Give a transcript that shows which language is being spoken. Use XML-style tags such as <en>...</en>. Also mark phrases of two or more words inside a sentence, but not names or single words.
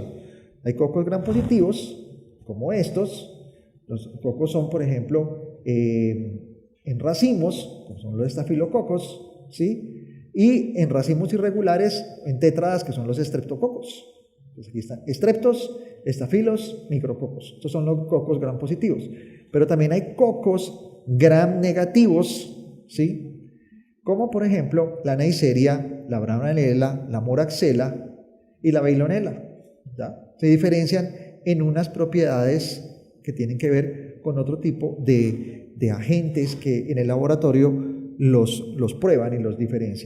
<es>Hay cocos gram positivos, como estos. Los cocos son, por ejemplo, en racimos, como son los estafilococos, ¿sí? Y en racimos irregulares, en tétradas, que son los estreptococos. Entonces aquí están estreptos, estafilos, micrococos. Estos son los cocos gram positivos. Pero también hay cocos gram negativos, ¿sí? Como por ejemplo la Neisseria, la Brownella, la Moraxella y la Veillonella, ¿ya? Se diferencian en unas propiedades que tienen que ver con otro tipo de agentes que en el laboratorio los prueban y los diferencian.</es>